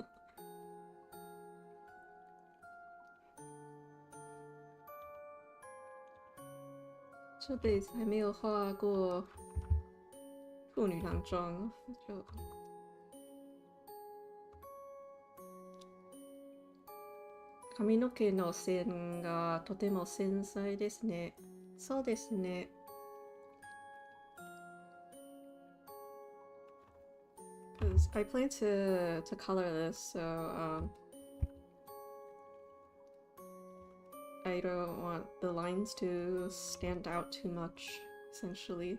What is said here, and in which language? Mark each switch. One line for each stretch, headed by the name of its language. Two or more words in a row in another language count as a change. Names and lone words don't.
Chinese: 这辈子还没有画过妇女郎装，就
Japanese: 髪の毛の線がとても繊細ですね。そうですね。
English: Because I plan to color this, so I don't want the lines to stand out too much, essentially.